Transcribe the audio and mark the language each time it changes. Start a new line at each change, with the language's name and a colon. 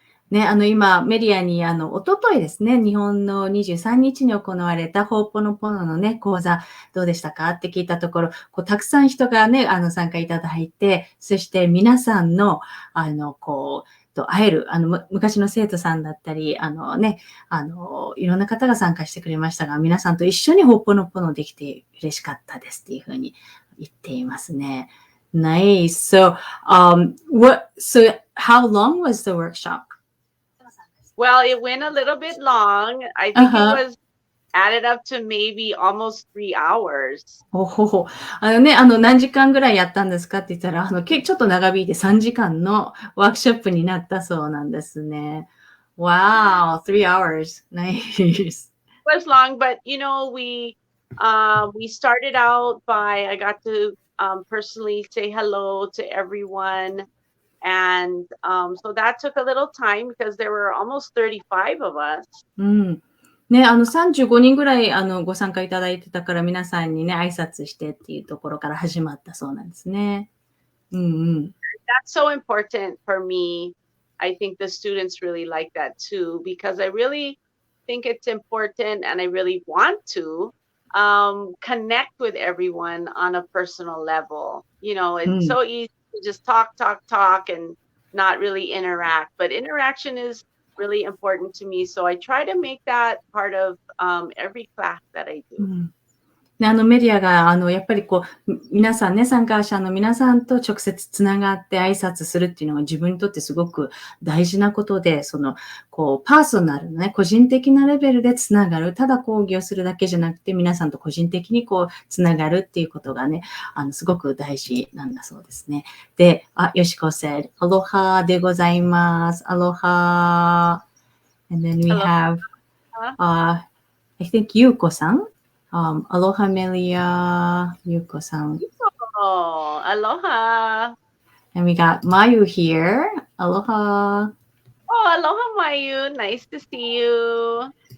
Japanese: ね、今、メディアに、おとといですね、日本の23日に行われたホーポノポノのね、講座、どうでしたかって聞いたところ、たくさん人がね、参加いただいて、そして皆さんの、会える、昔の生徒さんだったり、いろんな方が参加してくれましたが、皆さんと一緒にホーポノポノできて嬉しかったですっていうふうに言っていますね。
English: Nice. So, how long was the workshop? Well, it went a little bit long. I think it was added up to maybe almost 3 hours.
Japanese: 何時間ぐらいやったんですかって言ったら、ちょっと長引いて3時間のワークショップになったそうなんですね。
English: Wow, 3 hours. Nice. It was long, but you know, we started out by I got to personally say hello to everyone. And so that took a little time because there were almost 35 of us.
Japanese: ね、35人ぐらいご参加いただいてたから皆さんにね、挨拶してっていうところから始まったそうなんですね。
English: That's so important for me. I think the students really like that too, because I really think it's important and I really want to connect with everyone on a personal level. You know, it's so easy to just talk and not really interact, but interaction is really important to me, so I try to make that part of every class that I do.
Japanese: ね、メディアが、やっぱり皆さんね、参加者の皆さんと直接つながって挨拶するっていうのが自分にとってすごく大事なことで、パーソナルのね、個人的なレベルでつながる。ただ講義をするだけじゃなくて、皆さんと個人的につながるっていうことがね、すごく大事なんだそうですね。で、よしこ
English: said,
Japanese: アロハでございます。アロハ。
English: And then we have, I think ゆうこさん。 Aloha Melia, Yuko-san. Oh, aloha. And we got Mayu here. Aloha. Oh, aloha, Mayu. Nice to see you.